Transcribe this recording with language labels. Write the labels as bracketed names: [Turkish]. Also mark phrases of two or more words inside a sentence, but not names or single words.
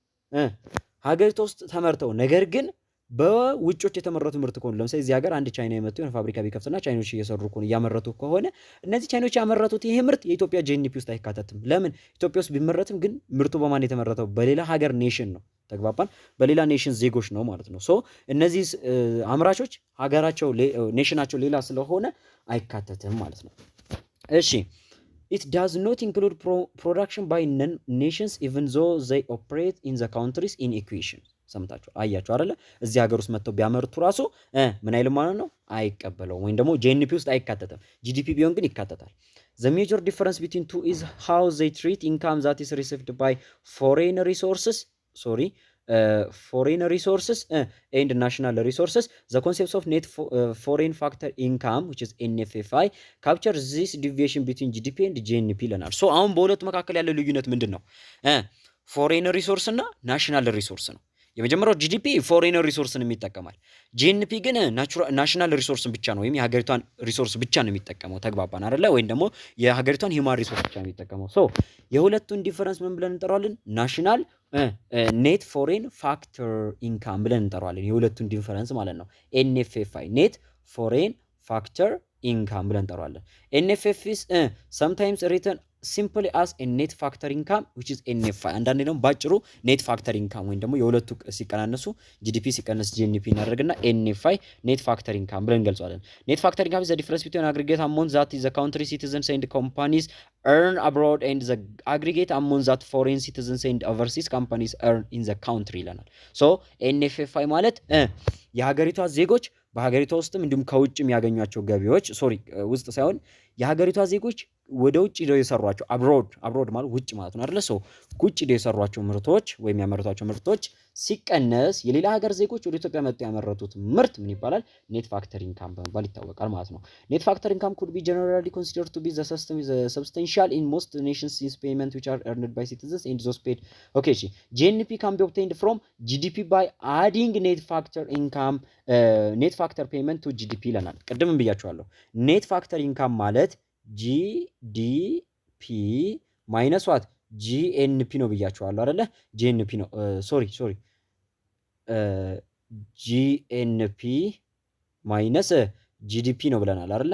[Amharic] ሀገሪቷ ውስጥ ተመርተው ነገር ግን በውጮች የተመረቱ ምርት ከሆኑ ለምሳሌ እዚህ ሀገር አንድ ቻይና የመጡ የሆነ ፋብሪካ ቢከፍትና ቻይኖች እየሰሩ ከሆነ እያመረቱ ከሆነ እነዚህ ቻይኖች ያመረቱት ይሄ ምርት የኢትዮጵያ ጂኤንፒ ውስጥ አይካተትም። ለምን? ኢትዮጵያ ውስጥ ቢመረትም ግን ምርቱ በማን የተመረተው? በሌላ ሀገር ኔሽን ነው። ተግባባን? በሌላ ኔሽን ዜጎች ነው ማለት ነው። ሶ እነዚህ አምራቾች ሀገራቸው ኔሽናቸው ሌላ ስለሆነ አይካተትም ማለት ነው። እሺ [English] It does not include production by nations even though they operate in the countries in equation. [Amharic] ሰምታችሁ አያችሁ አይደለ? እዚህ ሀገር ውስጥ መጥተው ቢያመርቱ ራሱ ምን አይልም ማለት ነው? አይቀበለውም ወይም ደግሞ ጂኤንፒ ውስጥ አይካተትም። ጂዲፒ ቢሆን ግን ይካተታል። [English] The major difference between two is how they treat income that is received by foreign resources and national resources. The concepts of net foreign factor income which is NFFI capture this deviation between GDP and GNP [Amharic] ይለናል። ሶ አሁን በሁለቱ መካከል ያለው ልዩነት ምንድን ነው? [English] foreign resource [Amharic] እና [English] national resource [Amharic] ነው። የመጀመሪያው ጂዲፒ ፎሬን ሪሶርስን የሚጠቀማል። ጂኤንፒ ግን ናሽናል ሪሶርስን ብቻ ነው ወይም የሀገሪቷን ሪሶርስ ብቻ ነው የሚጠቀመው። ተግባባን አይደለ? ወይም ደግሞ የሀገሪቷን [English] human resource [Amharic] ብቻ ነው የሚጠቀመው። ሶ የሁለቱን ዲፈረንስ ምን ብለን እንጠራዋለን? [English] national net foreign factor income [Amharic] ብለን እንጠራዋለን። የሁለቱን ዲፈረንስ ማለት ነው። ኤንኤፍኤፍአይ [English] net foreign factor income [Amharic] ብለን እንጠራዋለን። ኤንኤፍኤፍ [English] sometimes written simply as a net factor income which is NFI። [Amharic] አንዳንዴ ደግሞ ባጭሩ [English] net factor income [Amharic] ወይም ደግሞ የሁለቱ ሲቀናነሱ ጂዲፒ ሲቀነስ ጂኤንፒ እናደርግና NFI ኔት [English] factor income [Amharic] ብለን እንገልጸዋለን። [English] net factor income is the difference between aggregate amount that the country citizens and companies earn abroad and the aggregate amount that foreign citizens and overseas companies earn in the country [Amharic] ይለናል። ሶ NFFI ማለት የሀገሪቷ ዜጎች በሀገሪቷ ውስጥም እንዲሁም ከውጭ የሚያገኟቸው ገቢዎች ውስጥ ሳይሆን የሀገሪቷ ዜጎች ወደ ውጭ ሄደው የሰሯቸው አብሮድ ማለት ውጭ ማለት ነው አይደለ? ሰው ውጭ ሄደው የሰሯቸው ምርቶች ወይም ያመረቷቸው ምርቶች ሲቀነስ የሌላ ሀገር ዜጎች ወደ ኢትዮጵያ መጥተው ያመረቱት ምርት ምን ይባላል? [English] net factor income [Amharic] በመባል ይታወቃል ማለት ነው። [English] net factor income could be generally considered to be the system is substantial in most nations since payment which are earned by citizens and those paid. Okay, GNP can be obtained from GDP by adding net factor income net factor payment to GDP [Amharic] ይለናል። ቅድምም ብያችኋለሁ። [English] net factor income ማለት GDP minus what GNP [Amharic] ነው ብያችኋለሁ አይደለ? GNP ነው GNP ማይነስ GDP ነው ብለናል አይደለ?